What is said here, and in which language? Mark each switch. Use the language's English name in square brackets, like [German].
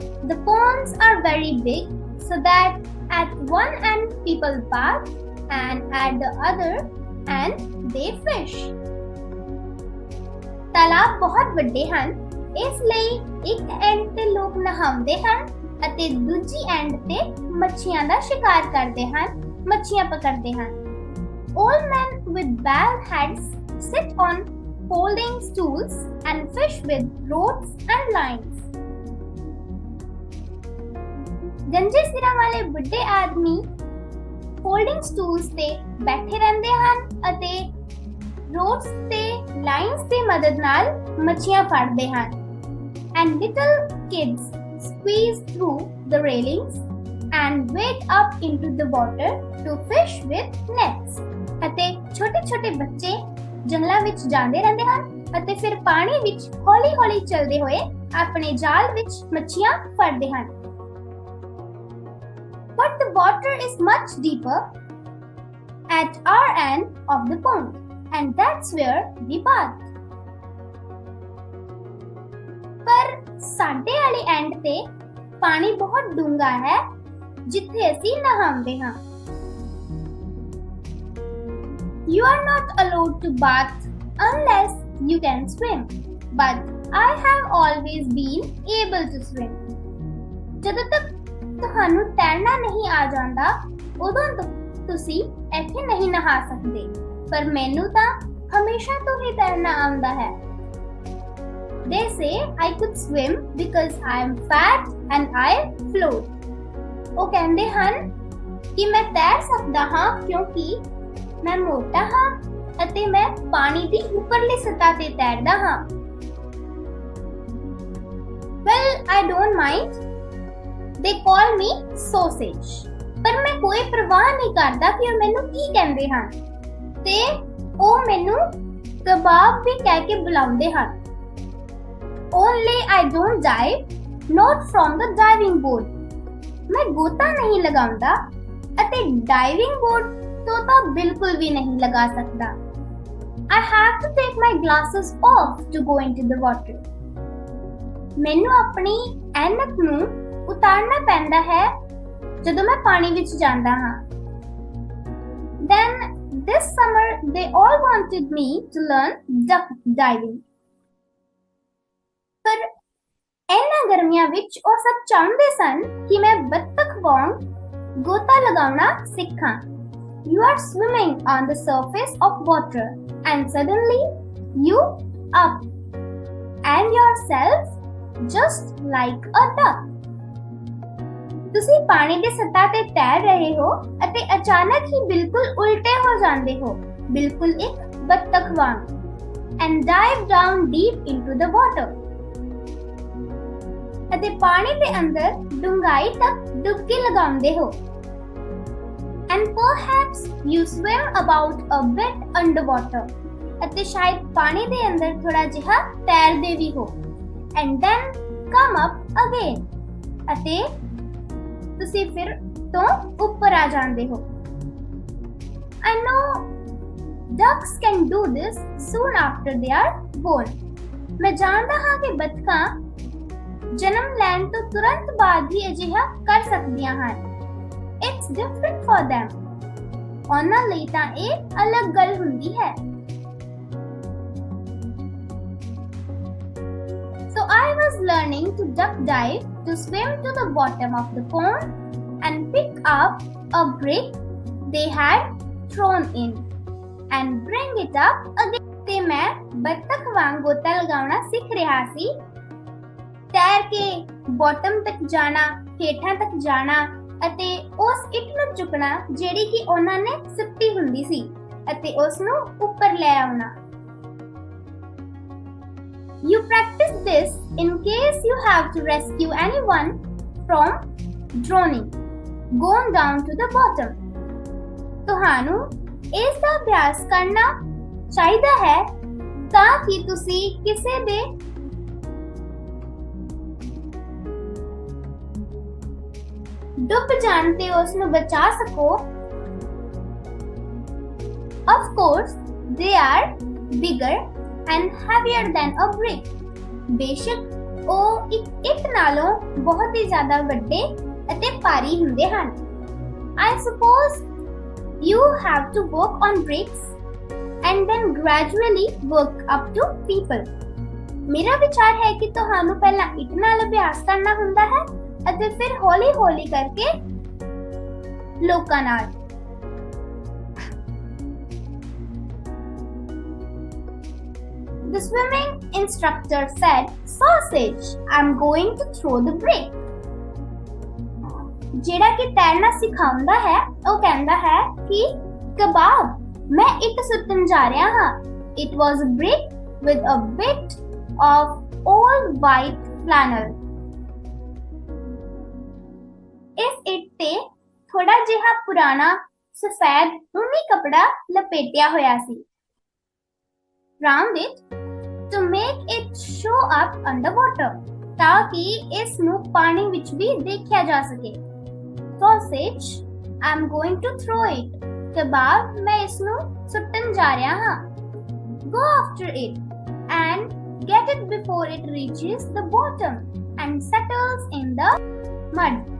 [English] The ponds are very big so that at one end people bath and at the other and they fish. [Punjabi] ਤਾਲਾਬ ਬਹੁਤ ਵੱਡੇ ਹਨ, ਇਸ ਲਈ ਇੱਕ and ਤੇ ਲੋਕ ਨਹਾਉਂਦੇ ਹਨ ਅਤੇ ਦੂਜੀ ਐਂਡ ਤੇ ਮੱਛੀਆਂ ਦਾ ਸ਼ਿਕਾਰ ਕਰਦੇ ਹਨ, ਮੱਛੀਆਂ ਪਕੜਦੇ ਹਨ। [English] All men with bald heads sit on folding stools and fish with rods and lines. [Punjabi] ਗੰਜੇ ਸਿਰਾਂ ਵਾਲੇ ਵੱਡੇ ਆਦਮੀ ਫੋਲਡਿੰਗ ਸਟੂਲਸ ਤੇ ਬੈਠੇ ਰਹਿੰਦੇ ਹਨ ਅਤੇ ਰੋਡਸ ਤੇ ਲਾਈਨਸ ਦੀ ਮਦਦ ਨਾਲ ਮੱਛੀਆਂ ਫੜਦੇ ਹਨ। [English] And little kids squeeze through the railings and wade up into the water to fish with nets. [Punjabi] ਅਤੇ ਛੋਟੇ-ਛੋਟੇ ਬੱਚੇ ਜੰਗਲਾਂ ਵਿੱਚ ਜਾਂਦੇ ਰਹਿੰਦੇ ਹਨ ਅਤੇ ਫਿਰ ਪਾਣੀ ਵਿੱਚ ਹੌਲੀ-ਹੌਲੀ ਚੱਲਦੇ ਹੋਏ ਆਪਣੇ ਜਾਲ ਵਿੱਚ ਮੱਛੀਆਂ ਫੜਦੇ ਹਨ। [English] But the water is much deeper at our end of the pond, and that's where we bath. [Punjabi] ਪਰ ਸਾਡੇ ਵਾਲੀ ਐਂਡ ਤੇ ਪਾਣੀ ਬਹੁਤ ਡੂੰਘਾ ਹੈ ਜਿੱਥੇ ਅਸੀਂ ਨਹਾਉਂਦੇ ਹਾਂ। [English] You are not allowed to bath unless you can swim, but I have always been able to swim. [Punjabi] ਜਦੋਂ ਤੱਕ ਤੁਹਾਨੂੰ ਤੈਰਨਾ ਨਹੀਂ ਆ ਜਾਂਦਾ ਉਦੋਂ ਤੁਸੀਂ ਇੱਥੇ ਨਹੀਂ ਨਹਾ ਸਕਦੇ, ਪਰ ਮੈਨੂੰ ਤਾਂ ਹਮੇਸ਼ਾ ਤੋਂ ਹੀ ਤੈਰਨਾ ਆਉਂਦਾ ਹੈ। [English] They say I could swim because I am fat and I float. [Punjabi] ਉਹ ਕਹਿੰਦੇ ਹਨ ਕਿ ਮੈਂ ਤੈਰ ਸਕਦਾ ਹਾਂ ਕਿਉਂਕਿ ਮੈਂ ਮੋਟਾ ਹਾਂ ਅਤੇ ਮੈਂ ਪਾਣੀ ਦੀ ਉੱਪਰਲੀ ਸਤ੍ਹਾ ਤੇ ਤੈਰਦਾ ਹਾਂ। [English] Well, I don't mind. They call me sausage. [Punjabi] ਪਰ ਮੈਂ ਕੋਈ ਪਰਵਾਹ ਨਹੀਂ ਕਰਦਾ ਕਿ ਉਹ ਮੈਨੂੰ ਕੀ ਕਹਿੰਦੇ ਹਨ ਤੇ ਉਹ ਮੈਨੂੰ ਕਬਾਬ ਵੀ ਕਹਿ ਕੇ ਬੁਲਾਉਂਦੇ ਹਨ। [English] Only I don't dive, not from the diving board. [Punjabi] ਮੈਂ ਗੋਤਾ ਨਹੀਂ ਲਗਾਉਂਦਾ ਅਤੇ ਡਾਈਵਿੰਗ ਬੋਰਡ ਤੋਂ ਤਾਂ ਬਿਲਕੁਲ ਵੀ ਨਹੀਂ ਲਗਾ ਸਕਦਾ। [English] I have to take my glasses off to go into the water. [Punjabi] ਮੈਨੂੰ ਆਪਣੀ ਐਨਕ ਨੂੰ ਉਤਾਰਨਾ ਪੈਂਦਾ ਹੈ ਜਦੋਂ ਮੈਂ ਪਾਣੀ ਵਿੱਚ ਜਾਂਦਾ ਹਾਂ। [English] Then this summer they all wanted me to learn duck diving. [Punjabi] ਪਰ ਇਹਨਾਂ ਗਰਮੀਆਂ ਵਿੱਚ ਉਹ ਸਭ ਚਾਹੁੰਦੇ ਸਨ ਕਿ ਮੈਂ ਬੱਤਖ ਵਾਂਗ ਗੋਤਾ ਲਗਾਉਣਾ ਸਿੱਖਾਂ। [English] You are swimming on the surface of water and suddenly you up and yourself just like a duck. [Punjabi] ਤੁਸੀਂ ਪਾਣੀ ਦੀ ਸਤ੍ਹਾ ਤੇ ਤੈਰ ਰਹੇ ਹੋ ਅਤੇ ਅਚਾਨਕ ਹੀ ਬਿਲਕੁਲ ਉਲਟੇ ਹੋ ਜਾਂਦੇ ਹੋ, ਬਿਲਕੁਲ ਇੱਕ ਬੱਤਖ ਵਾਂਗ। [English] And dive down deep into the water. [Punjabi] ਅਤੇ ਪਾਣੀ ਦੇ ਅੰਦਰ ਡੂੰਘਾਈ ਤੱਕ ਡੁਬਕੀ ਲਗਾਉਂਦੇ ਹੋ। [English] And perhaps you swim about a bit underwater. [Punjabi] ਅਤੇ ਸ਼ਾਇਦ ਪਾਣੀ ਦੇ ਅੰਦਰ ਥੋੜਾ ਜਿਹਾ ਤੈਰਦੇ ਵੀ ਹੋ। [English] And then come up again. [Punjabi] ਅਤੇ ਤੁਸੀਂ ਫਿਰ ਤੋਂ ਉੱਪਰ ਆ ਜਾਂਦੇ ਹੋ। [English] I know ducks can do this soon after they are born. [Punjabi] ਮੈਂ ਜਾਣਦਾ ਹਾਂ ਕਿ ਬੱਤਖਾਂ ਜਨਮ ਲੈਣ ਤੋਂ ਤੁਰੰਤ ਬਾਅਦ ਹੀ ਅਜਿਹਾ ਕਰ ਸਕਦੀਆਂ ਹਨ। [English] It's different for them. [Punjabi] ਉਹਨਾਂ ਲਈ ਤਾਂ ਇਹ ਅਲੱਗ ਗੱਲ ਹੁੰਦੀ ਹੈ। [English] So I was learning to duck dive to swim to the bottom of the pond and pick up a brick they had thrown in and bring it up again. [Punjabi] ਤੇ ਮੈਂ ਬੱਤਖ ਵਾਂਗ ਗੋਤਾ ਲਗਾਉਣਾ ਸਿੱਖ ਰਿਹਾ ਸੀ, ਤੈਰ ਕੇ ਬਾਟਮ ਤੱਕ ਜਾਣਾ, ਹੇਠਾਂ ਤੱਕ ਜਾਣਾ ਅਤੇ ਉਸ ਇੱਟ ਨੂੰ ਚੁੱਕਣਾ ਜਿਹੜੀ ਕਿ ਉਹਨਾਂ ਨੇ ਸੁੱਟੀ ਹੁੰਦੀ ਸੀ ਅਤੇ ਉਸ ਨੂੰ ਉੱਪਰ ਲੈ ਆਉਣਾ। [English] You practice this in case you have to rescue anyone from drowning, gone down to the bottom. [Punjabi] ਤੁਹਾਨੂੰ ਇਸ ਦਾ ਅਭਿਆਸ ਕਰਨਾ ਚਾਹੀਦਾ ਹੈ ਤਾਂ ਕਿ ਤੁਸੀਂ ਕਿਸੇ ਦੇ ਡੁੱਬ ਜਾਣ ਤੇ ਉਸ ਨੂੰ ਬਚਾ ਸਕੋ। [English] Of course, they are bigger and heavier than a brick. [Punjabi] ਬੇਸ਼ੱਕ ਉਹ ਇੱਕ ਇੱਟ ਨਾਲੋਂ ਬਹੁਤ ਹੀ ਜ਼ਿਆਦਾ ਵੱਡੇ ਅਤੇ ਭਾਰੀ ਹੁੰਦੇ ਹਨ। [English] I suppose you have to work on bricks and then gradually work up to people. [Punjabi] ਮੇਰਾ ਵਿਚਾਰ ਹੈ ਕਿ ਤੁਹਾਨੂੰ ਪਹਿਲਾਂ ਇੱਟ ਨਾਲ ਅਭਿਆਸ ਕਰਨਾ ਹੁੰਦਾ ਹੈ ਅਤੇ ਫਿਰ ਹੌਲੀ-ਹੌਲੀ ਕਰਕੇ ਲੋਕਾਂ ਨਾਲ। [English] The swimming instructor said, "Sausage, I'm going to throw the brick." [Punjabi] ਜਿਹੜਾ ਕਿ ਤੈਰਨਾ ਸਿਖਾਉਂਦਾ ਹੈ ਉਹ ਕਹਿੰਦਾ ਹੈ ਕਿ ਕਬਾਬ ਮੈਂ ਇੱਟ ਸੁੱਟਣ ਜਾ ਰਿਹਾ ਹਾਂ। [English] It was a brick with a bit of old white flannel. [Punjabi] ਇਸ ਇੱਟ ਤੇ ਥੋੜਾ ਜਿਹਾ ਪੁਰਾਣਾ ਸਫੈਦ ਊਨੀ ਕਪੜਾ ਲਪੇਟਿਆ ਹੋਇਆ ਸੀ। [English] Round it to make it show up underwater, [Punjabi] ਤਾਂ ਕਿ ਇਸ ਨੂੰ ਪਾਣੀ ਵਿੱਚ ਵੀ ਦੇਖਿਆ ਜਾ ਸਕੇ। [English] Sausage, I'm going to throw it. [Punjabi] ਕਬਾਬ ਮੈਂ ਇਸ ਨੂੰ ਸੁੱਟਣ ਜਾ ਰਿਹਾ ਹਾਂ। [English] Go after it and get it before it reaches the bottom and settles in the mud.